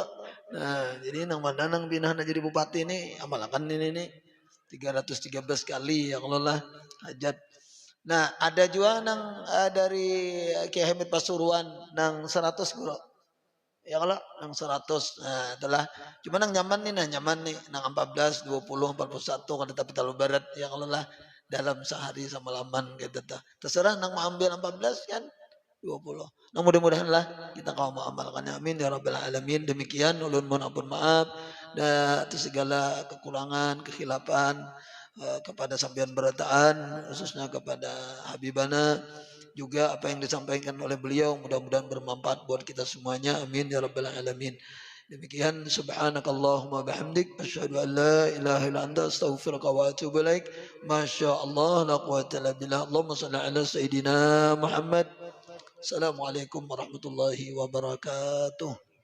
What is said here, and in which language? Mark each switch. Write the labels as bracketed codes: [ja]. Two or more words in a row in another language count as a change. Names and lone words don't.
[bjn] Nah jadi nang mana nang binah jadi bupati ini amalkan ini nih 313 kali ya kalau lah hajat. Nah ada juga nang dari Kiai Hamid Pasuruan nang 100 bro ya kalau nang 100 nah itulah cuma nang nyaman nih nang 14 20 41 kan tapi terlalu barat ya kalau lah dalam sehari sama laman gitu terserah nang mau ambil 14 kan 20. [id] Nah mudah-mudahan lah kita kau mengamalkannya [ar] آمين يا رب العالمين. [id] Demikian ulun mohon ampun maaf dan atas segala kekurangan kekhilafan kepada sampean berataan khususnya kepada Habibana juga apa yang disampaikan oleh beliau mudah-mudahan bermanfaat buat kita semuanya [ar] آمين يا رب العالمين. Demikian سبحانك اللهم وبحمدك أشهد أن لا إله إلا أنت أستغفرك وأتوب إليك. ما شاء الله لا قوة إلا بالله. اللهم صل على سيدنا محمد. السلام عليكم ورحمة الله وبركاته.